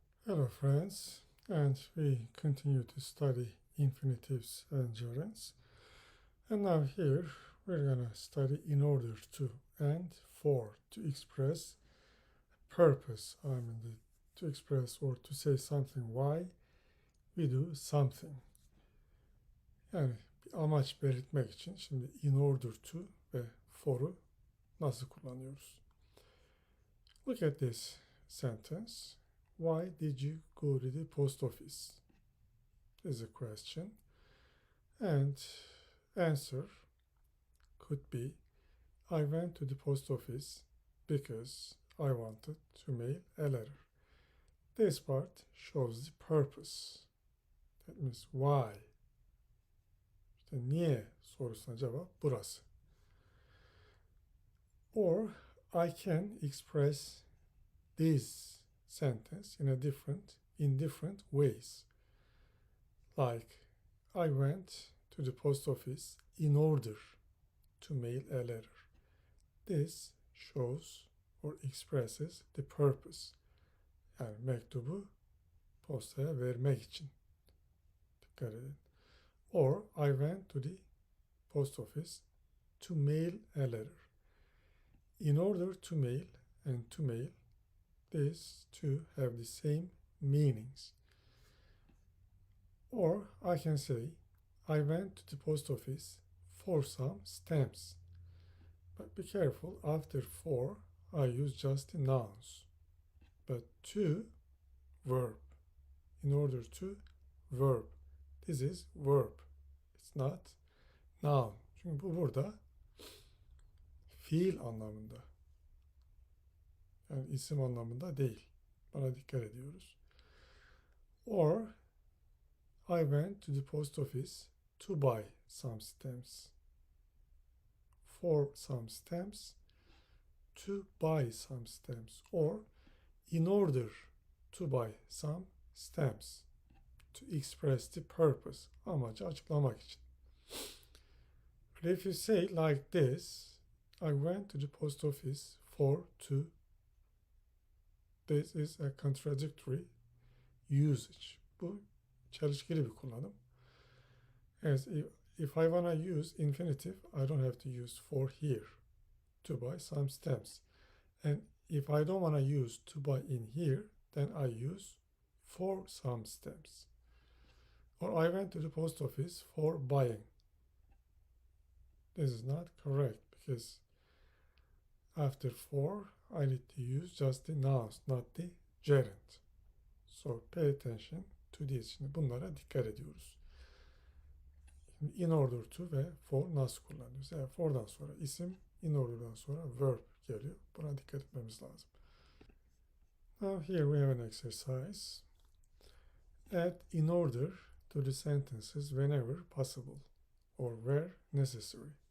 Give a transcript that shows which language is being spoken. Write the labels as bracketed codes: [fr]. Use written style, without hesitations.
[en] Hello friends, and we continue to study infinitives and gerunds. And now here we're gonna study in order to and for to express purpose. To express or to say something why we do something. [tr] Yani bir amaç belirtmek için şimdi in order to ve for'u nasıl kullanıyoruz? [en] Look at this sentence. Why did you go to the post office? Is a question. And answer could be I went to the post office because I wanted to mail a letter. This part shows the purpose. That means why. [tr] İşte niye sorusuna cevap burası. [en] Or I can express this sentence in different ways. Like I went to the post office in order to mail a letter. This shows or expresses the purpose. [tr] Yani mektubu postaya vermek için. Dikkat edin. [en] Or I went to the post office to mail a letter. In order to mail and to mail, these two have the same meanings. Or I can say I went to the post office for some stamps. But be careful, after for, I use just the nouns. But to, verb. In order to, verb. This is verb. It's not noun. [tr] Çünkü bu burada fiil anlamında. Yani isim anlamında değil. Buna dikkat ediyoruz. [en] Or, I went to the post office to buy some stamps. For some stamps, to buy some stamps. Or, in order to buy some stamps. To express the purpose. [tr] Amacı açıklamak için. [en] But if you say like this, I went to the post office for to. This is a contradictory usage. [tr] Bu çelişkili bir kullanım. [en] As if I wanna use infinitive, I don't have to use for here to buy some stamps. And if I don't wanna use to buy in here, then I use for some stamps. Or I went to the post office for buying. This is not correct because after for, I need to use just the nouns, not the gerund. So pay attention to this. [tr] Şimdi bunlara dikkat ediyoruz. In order to ve for nasıl kullanıyoruz? Yani for'dan sonra isim, in order'dan sonra verb geliyor. Buna dikkat etmemiz lazım. [en] Now here we have an exercise. Add in order to the sentences whenever possible or where necessary.